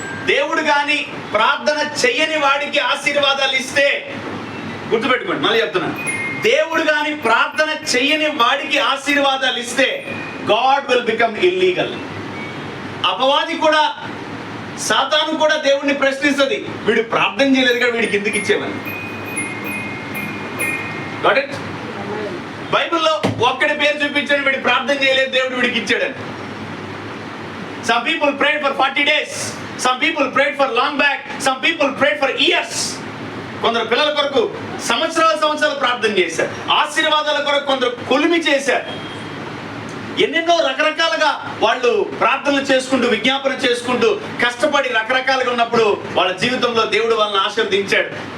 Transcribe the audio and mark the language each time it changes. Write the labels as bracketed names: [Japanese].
[Telugu] దేవుడు కానీ ప్రార్థన చెయ్యని వాడికి ఆశీర్వాదాలు ఇస్తే, గుర్తుపెట్టుకోండి, మళ్ళీ చెప్తున్నాను, దేవుడు కానీ ప్రార్థన చెయ్యని వాడికి ఆశీర్వాదాలు ఇస్తే [English] God will become illegal. [Telugu] అపవాది కూడా, సాతాను కూడా దేవుడిని ప్రశ్నిస్తుంది, వీడు ప్రార్థన చేయలేదు కదా వీడికి ఎందుకు ఇచ్చేవని. [English] Got it? [Telugu] బైబిల్లో ఒక్కడి పేరు చూపించాడు, వీడి ప్రార్థన చేయలేదు దేవుడు వీడికి ఇచ్చాడని. [English] Some people prayed for 40 days. Some people prayed for long back. Some people prayed for years. [Telugu] కొందరు పిల్లల కొరకు సంవత్సరాలు ప్రార్థన చేశారు. ఆశీర్వాదాల కొరకు కొందరు కొలిమి చేశారు. ఎన్నెన్నో రకరకాలుగా వాళ్ళు ప్రార్థనలు చేసుకుంటూ విజ్ఞాపన చేసుకుంటూ కష్టపడి రకరకాలుగా ఉన్నప్పుడు వాళ్ళ జీవితంలో దేవుడు వాళ్ళని ఆశీర్వదించాడు.